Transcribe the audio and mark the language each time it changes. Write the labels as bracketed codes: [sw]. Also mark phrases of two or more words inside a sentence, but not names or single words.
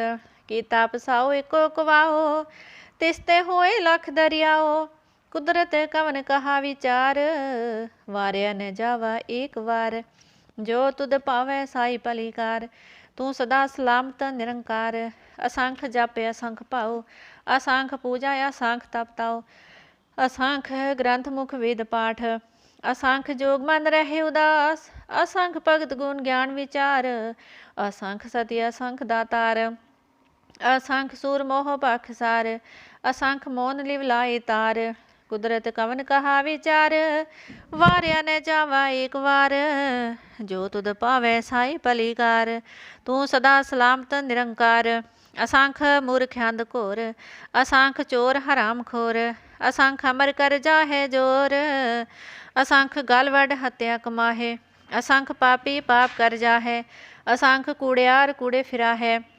[pa] ਕੀਤਾ ਪਸਾਉ ਏਕੋ ਕਵਾਉ, ਤਿਸ ਤੇ ਹੋਏ ਲਖ ਦਰੀਆਉ। ਕੁਦਰਤਿ ਕਵਣ ਕਹਾ ਵੀਚਾਰੁ, ਵਾਰਿਆ ਨ ਜਾਵਾ ਏਕ ਵਾਰ। ਜੋ ਤੁਧੁ ਭਾਵੈ ਸਾਈ ਪਲਿਕਾਰ, ਤੂ ਸਦਾ ਸਲਾਮਤਿ ਨਿਰੰਕਾਰ। ਅਸੰਖ ਜਾਪੇ ਅਸੰਖ ਪਾਉ, ਅਸੰਖ ਪੂਜਾ ਅਸੰਖ ਤਪਤਾਉ। ਅਸੰਖ ਗਰੰਥ ਮੁਖਿ ਵੇਦ ਪਾਠ, ਅਸੰਖ ਜੋਗ ਮਨਿ ਰਹੇ ਉਦਾਸ। ਅਸੰਖ ਭਗਤ ਗੁਣ ਗਿਆਨ ਵੀਚਾਰ, ਅਸੰਖ ਸਤੀ ਅਸੰਖ ਦਾਤਾਰ। ਅਸੰਖ ਸੂਰ ਮੋਹ ਪਾਖਸਾਰ, ਅਸੰਖ ਮੋਨਿ ਲਿਵ ਲਾਇ ਤਾਰ। ਕੁਦਰਤਿ ਕਵਣ ਕਹਾ ਵੀਚਾਰੁ, ਵਾਰਿਆ ਨ ਜਾਵਾ ਏਕ ਵਾਰ। ਜੋ ਤੁਧੁ ਭਾਵੈ ਸਾਈ ਪਲਿਕਾਰ, ਤੂ ਸਦਾ ਸਲਾਮਤਿ ਨਿਰੰਕਾਰ। ਅਸੰਖ ਮੂਰਖ ਅੰਧ ਘੋਰ, ਅਸੰਖ ਚੋਰ ਹਰਾਮਖੋਰ। ਅਸੰਖ ਅਮਰ ਕਰਿ ਜਾਹਿ ਜੋਰ, ਅਸੰਖ ਗਲਵਢ ਹਤਿਆ ਕਮਾਹਿ। ਅਸੰਖ ਪਾਪੀ ਪਾਪੁ ਕਰਿ ਜਾਹਿ, ਅਸੰਖ ਕੂੜਿਆਰ ਕੂੜੇ ਫਿਰਾਹਿ।